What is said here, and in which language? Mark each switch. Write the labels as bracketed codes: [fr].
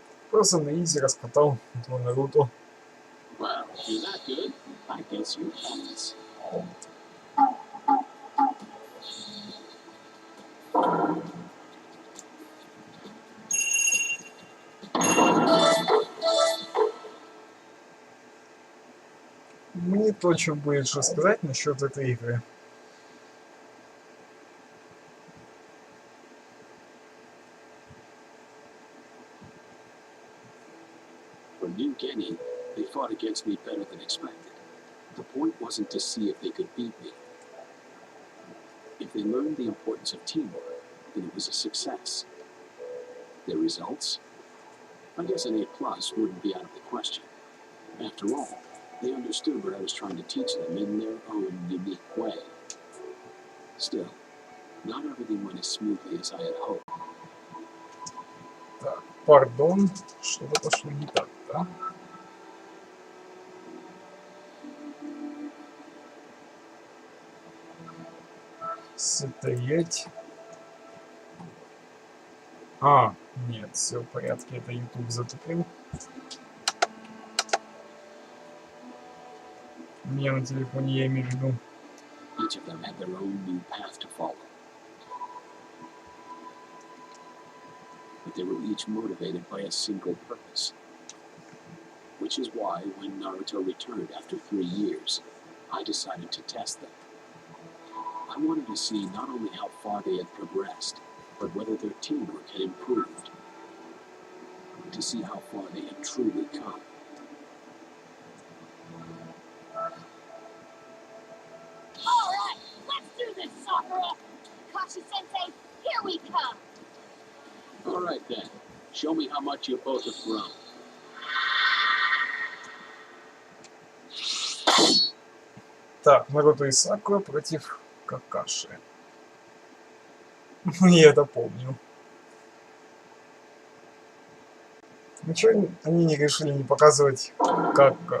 [ru] Просто на изи раскатал этого Наруто. [en] Well, if you're that good, I guess you pass. [ru] Мне точно будет что сказать насчет этой игры. [en] For New Guinea, they fought against me better than expected. The point wasn't to see if they could beat me. If they learned the importance of teamwork, then it was a success. Their results? I guess an A+ wouldn't be out of the question. After all, they understood what I was trying to teach them in their own unique way. Still, not everything went as smoothly as I had hoped. [ru] Так, пардон, что-то пошло не так, да? Стоять. А, нет, все в порядке, это YouTube затупил. Мне на телефоне, я имею в виду. [en] Each of them had their own new path to follow. But they were each motivated by a single purpose. Which is why, when Naruto returned after 3 years, I decided to test them. I wanted to see not only how far they had progressed, but whether their teamwork had improved. To see how far they had truly come. All right, let's do this, Sakura. Kashi-sensei, here we come. All right then, show me how much you both have grown. [ru] Так, Наруто и Сакура против Какаши. Я это помню. Ничего они не решили не показывать, как...